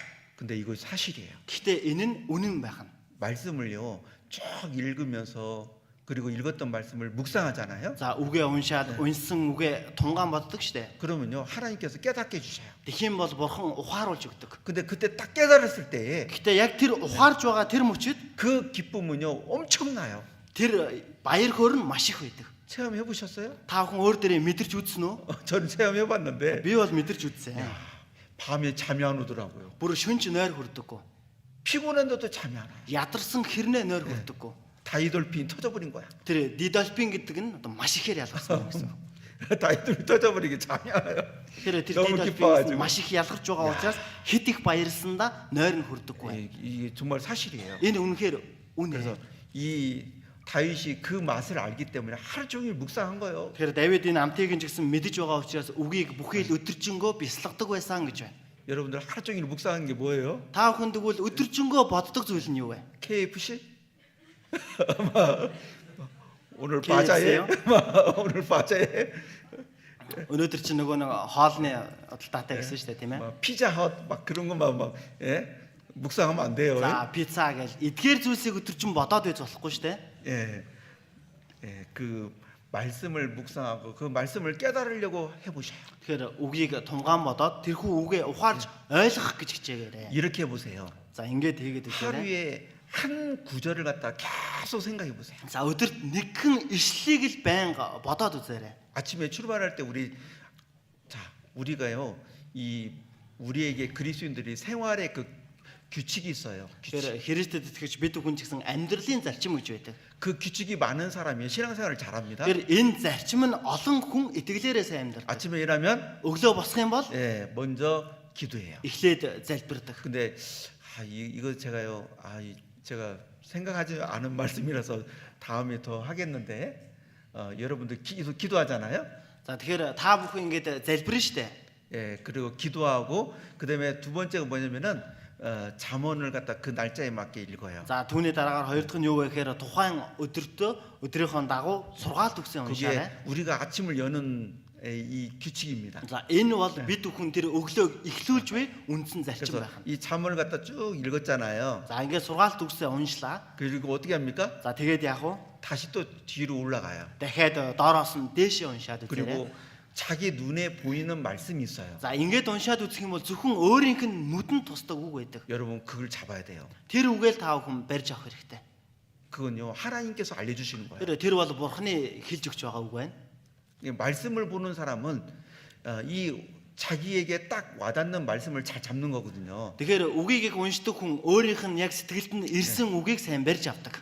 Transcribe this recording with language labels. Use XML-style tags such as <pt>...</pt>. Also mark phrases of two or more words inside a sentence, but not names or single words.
<ko>근데 이거 사실이에요.</ko> <mn>Гэхдээ энэ нь үнэн байх нь.</mn> <ko>말씀을요 쭉 읽으면서 그리고 읽었던 말씀을 묵상하잖아요.</ko> <mn>За үгээ уншаад унсан үгээ тунгаан боддог штэ.</mn> <ko>그러면요 하나님께서 깨닫게 해주셔요.</ko> <mn>Тэгэх юм бол бурхан ухааруулж өгдөг.</mn> <ko>근데 그때 딱 깨달았을 때 그</ko> <mn>Гэхдээ яг тэр ухаарж байгаа тэр мөчид</mn> <ko>기쁨은요 엄청나요.</ko> <mn>тэр баяр хөөр нь маш их байдаг.</mn> <ko>체험해 보셨어요?</ko> <mn>Та бүхэн өөр дээрээ мэдэрч үзсэн үү?</mn> <ko>저는 체험해 봤는데</ko> <mn>Би бол мэдэрч үзсэн.</mn> <ko>밤에 잠이 안 오더라고요.</ko> <mn>Бүр шүнж нойр хүрдэггүй.</mn> <ko>피곤한데도 잠이 안 와요.</ko> <mn>Ядарсан хэрнээ нойр хүрдэггүй.</mn> <ko>다이돌핀 터져버린 거야.</ko> <mn>Тэр дидолфин гэдэг нь одоо маш ихээр ялгарсан юм гэсэн.</mn> <ko>다이돌핀 터져버리게 잠이 안 와요.</ko> <mn>Тэр</mn> <ko>너무</ko> <mn>дидолфин</mn> <ko>기뻐가지고.</ko> <mn>маш их ялгарч байгаа учраас хэд их баярлсандаа нойр нь хүрдэггүй.</mn> <ko>이게 정말 사실이에요.</ko> <mn>Энэ үнэхээр үнэ.</mn> <ko>그래서 이 다윗이 그 맛을 알기 때문에 하루 종일 묵상한 거예요.</ko> <mn>Тэгэхээр Давид энэ амтыг нь ч гэсэн мэдэж байгаа учраас үгийг бүхий л өдөржингөө бясалгадаг байсан гэж байна.</mn> <ko>여러분들 하루 종일 묵상한 게 뭐예요?</ko> <mn>Та бүхэн тэгвэл өдөржингөө боддог зүйл нь юу вэ?</mn> <ko>KFC? 오늘 KFC 바자에 요? 오늘 바자에</ko> <mn>Өнөөдөр чинь нөгөө нэг хоолны худалдаатай гэсэн шүү дээ, тийм ээ.</mn> <ko>피자헛 막 그런 것만 막 예? 묵상하면 안 돼요.</ko> <mn>За, пицца гэж эдгээр зүйлсийг өдөржин бодоод байж болохгүй шүү дээ.</mn> <ko>예. 예, 그 말씀을 묵상하고 그 말씀을 깨달으려고 해 보셔요.</ko> <mn>Тэгэхээр үгийг тунгаан бодоод тэрхүү үгээ ухаарж ойлгох гэж хичээгээрэй.</mn> <ko>이렇게 해 보세요.</ko> <mn>За, ингээд хийгээд өгөөрэй.</mn> <ko>하루에 한 구절을 갖다 계속 생각해 보세요.</ko> <mn>За, өдөрт нэгэн ишлэлийг л байнга бодоод үзээрэй.</mn> <ko>아침에 출발할 때 우리가요 이 우리에게 그리스도인들이 생활의 그 규칙이 있어요.</ko> <mn>Тэгэхээр Христэд итгэж бид бүхэн ч гэсэн амьдралын зарчим гэж байдаг.</mn> <ko>그 규칙이 많은 사람이 신앙생활을 잘합니다.</ko> <mn>Тэгэхээр энэ зарчим нь олон хүн итгэлээрээ сайн амьдрал.</mn> <ko>아침에 일하면</ko> <mn>Өглөө босох юм бол</mn> <ko>예, 먼저 기도해요.</ko> <mn>эхлээд залбирдаг.</mn> <ko>근데 이거 제가요 제가 생각하지 않은 말씀이라서 다음에 더 하겠는데 여러분들 기도하잖아요.</ko> <mn>За тэгэхээр та бүхэн ингээд залбирна штэ.</mn> <ko>예, 그리고 기도하고 그다음에 두 번째가 뭐냐면은 잠언을 갖다 그 날짜에 맞게 읽어요.</ko> <mn>За түүний дараагаар хоёр дахь нь юу вэ гэхээр тухайн өдөртөө өдрийнхөө дагуу сургаалт өгсөн</mn> <ko>그게</ko> <mn>уншаарай.</mn> <ko>우리가 아침을 여는 이 규칙입니다.</ko> <mn>За энэ бол бид бүхэн тэр өглөөг эхлүүлж буй үндсэн зарчим</mn> <ko>그래서</ko> <mn>байх.</mn> <ko>이 잠언을 갖다 쭉 읽었잖아요.</ko> <mn>За ингээд сургаалт өгсөн уншлаа.</mn> <ko>그리고 어떻게 합니까?</ko> <mn>За тэгээд яах вэ?</mn> <ko>다시 또 뒤로 올라가요.</ko> <mn>Дахиад доороос нь дээшээ уншаад үзээрэй.</mn> <ko>그리고 자기 눈에 보이는 말씀이 있어요.</ko> <mn>За ингээд уншаад үзэх юм бол зөвхөн өөрийнх нь нүдэнд тусдаг үг байдаг.</mn> <ko>여러분 그걸 잡아야 돼요.</ko> <mn>Тэр үгээл та бүхэн барьж авах хэрэгтэй.</mn> <ko>그건요 하나님께서 알려주시는 거예요.</ko> <mn>Тэр бол бурхны хэлж өгч байгаа үг байна.</mn> <ko>이 말씀을 보는 사람은 이 자기에게 딱 와닿는 말씀을 잘 잡는 거거든요.</ko> <mn>Тэгэхээр үгийг уншдаг хүн өөрийнх нь яг сэтгэлд нь ирсэн үгийг сайн барьж авдаг.</mn>